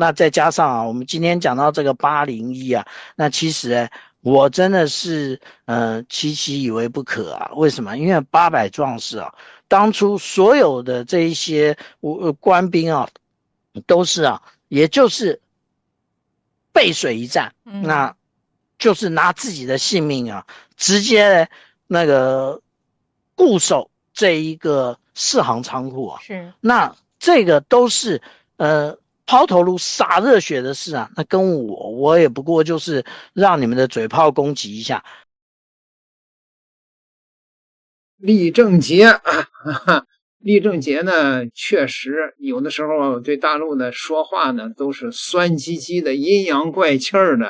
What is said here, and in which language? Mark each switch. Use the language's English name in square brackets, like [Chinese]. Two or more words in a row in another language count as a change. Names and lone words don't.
[Chinese] 那再加上我們今天講到這個801啊，那其實我真的是期期以為不可啊。為什麼？因為800壯士啊，當初所有的這一些官兵啊，都是也就是背水一戰，那就是拿自己的性命直接那個固守這一個4行倉庫啊。是，那這個都是拋頭顱灑熱血的事啊。那跟我也不過就是讓你們的嘴炮攻擊一下。李正杰李正杰呢，確實有的時候對大陸的說話呢，都是酸唧唧的、陰陽怪氣兒的。